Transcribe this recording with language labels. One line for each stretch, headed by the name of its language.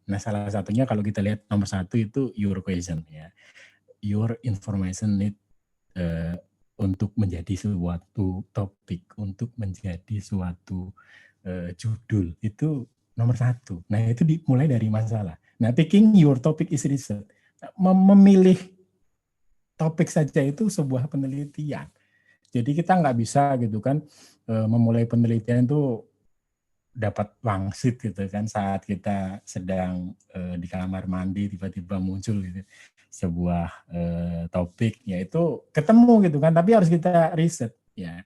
Indonesian: Nah, salah satunya kalau kita lihat nomor 1 itu
English: your question
Indonesian: ya.
English: Your information need
Indonesian: untuk menjadi suatu topik, untuk menjadi suatu judul itu nomor 1. Nah, itu dimulai dari masalah.
English: Nah, picking your topic is research.
Indonesian: Memilih topik saja itu sebuah penelitian. Jadi kita nggak bisa gitu kan memulai penelitian itu dapat wangsit gitu kan saat kita sedang di kamar mandi tiba-tiba muncul gitu sebuah topik, yaitu ketemu gitu kan, tapi harus kita riset ya.